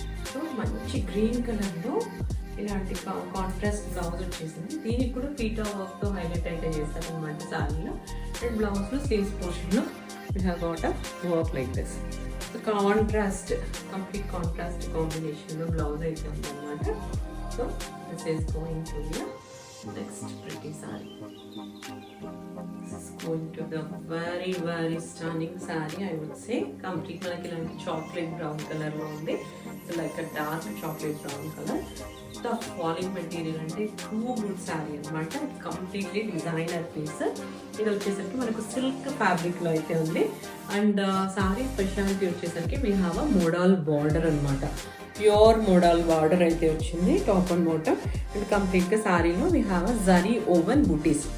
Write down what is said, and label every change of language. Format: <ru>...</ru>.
<te>So మంచి green కలర్లో ఇలాంటి కాంట్రాస్ట్ బ్లౌజ్ వచ్చేసింది. దీనికి కూడా పీటా వర్క్తో హైలైట్ అయితే చేస్తారనమాట సారీలో.</te> <en>and</en> <te>బ్లౌజ్లో sleeves పోర్షన్లో</te> <en>We have got a work like this.</en> <te>So complete contrast కాంబినేషన్లో బ్లౌజ్ అయితే ఉందన్నమాట.</te> <en>So this is going to be a next pretty saree. This is going to be a very stunning saree, I would say.</en> <te>Complete మనకి ఇలాంటి chocolate brown colour లో ఉంది.</te> <en>It's like a dark chocolate brown color. The falling material అంటే too good sari అనమాట. Completely designer piece.</en> <te>ఇది వచ్చేసరికి మనకు silk fabric లో అయితే ఉంది. అండ్ శారీ స్పెషాలిటీ వచ్చేసరికి</te> <en>we have a model border</en> <te>అనమాట. ప్యూర్ మోడల్ బార్డర్ అయితే వచ్చింది టాప్ అండ్ బాటమ్. అండ్ కంప్లీట్గా శారీలో</te> <en>We have a zari woven butis.</en>